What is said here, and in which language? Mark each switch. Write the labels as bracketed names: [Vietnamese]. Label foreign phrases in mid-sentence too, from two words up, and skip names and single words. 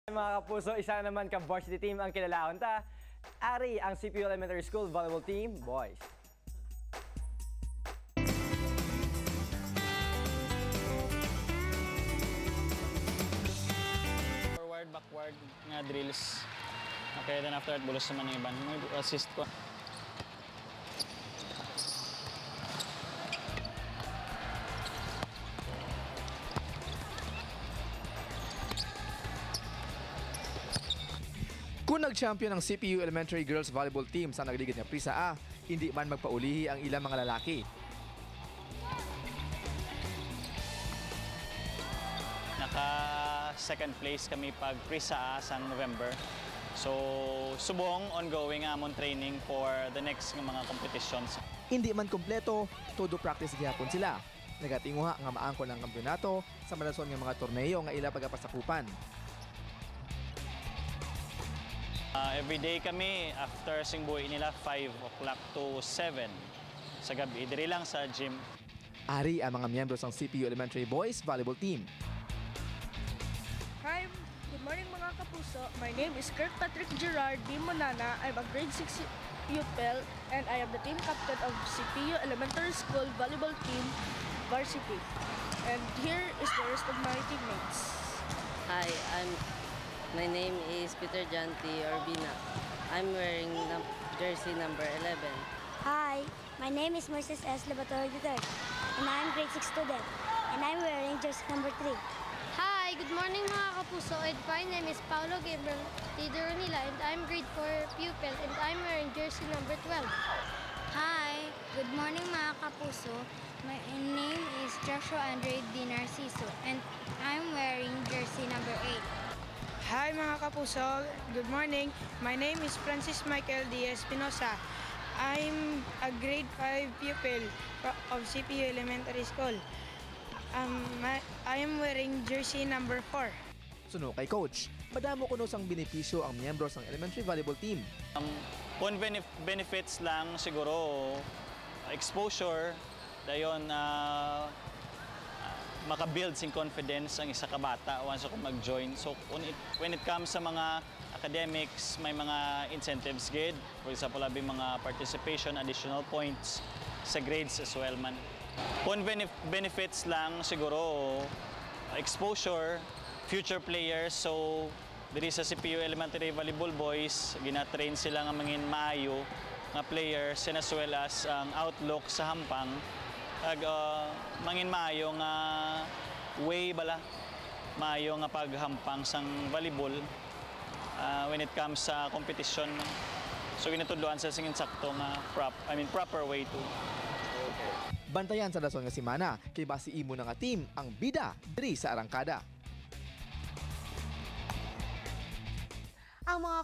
[Hiligaynon] Mga kapuso, isa na naman ka-varsity team ang kilalahon ta. Ari ang CPU Elementary School Volleyball Team Boys. [English] Forward, backward nga drills. Okay, then after that, [Hiligaynon] bulos naman yung iban. May assist ko. Kung nag-champion ang CPU Elementary Girls Volleyball Team sa nagligid nga Prisa A, hindi man magpaulihi ang ilang mga lalaki. Naka-second place kami pag Prisa A sa November. So, subong ongoing amon training [English] for the next [Hiligaynon] mga competitions. Hindi man kompleto, todo practice gihapon sila. Nagatinguha nga maangkon ang kampeonato sa malason nga mga torneo nga ila pagapasakupan. [English] Every day [Hiligaynon] kami, after singbuhi nila, 5 o'clock to 7 sa gabi. Diri lang sa gym. Ari ang mga miyembro ng CPU Elementary Boys Volleyball Team. [English] Hi, good morning [Hiligaynon] mga kapuso. [English] My name is Kirkpatrick Gerard D. Monana. I'm a grade 6 pupil and I am the team captain of CPU Elementary School Volleyball Team Varsity. And here is the rest of my teammates. Hi, my name is Peter Janty Orbina. I'm wearing jersey number 11. Hi, my name is Moises S. Laboratory III, and I'm grade 6 student, and I'm wearing jersey number 3. Hi, good morning [Hiligaynon] mga kapuso. [English] My name is Paulo Gabriel Tideronila, and I'm grade 4 pupil, and I'm wearing jersey number 12. Hi, good morning [Hiligaynon] mga kapuso. [English] My name is Joshua Andre D. Narciso, and I'm wearing jersey number 8. [Hiligaynon] Hi mga kapuso, [English] good morning. My name is Francis Michael D. Espinosa. I'm a grade 5 pupil of CPU Elementary School. I am wearing jersey number 4. [Hiligaynon] Suno kay Coach, madamo kuno sang benepisyo ang miyembro ng Elementary Volleyball Team. Kung benefits lang siguro, exposure, dayon maka-build sing confidence ang isa ka bata once ako mag-join. So [English] when it comes [Hiligaynon] sa mga academics, may mga incentives gid. [English] For example, [Hiligaynon] labi mga [English] participation, additional points sa grades as well man. [Hiligaynon] Kung benefits lang siguro, exposure, [English] future players. [Hiligaynon] So diri sa CPU Elementary Volleyball Boys, gina-train sila nga mangin maayo nga players and [English] as well as [Hiligaynon] ang outlook sa hampang. Mangin maayo nga way bala maayo nga paghampang sang volleyball [English] when it comes [Hiligaynon] sa competition. So ginatudloan sa singin sakto nga [English] proper way to. [Hiligaynon] Bantayan sa dason nga semana kay basi imo nga team ang bida diri sa arangkada. Ang mga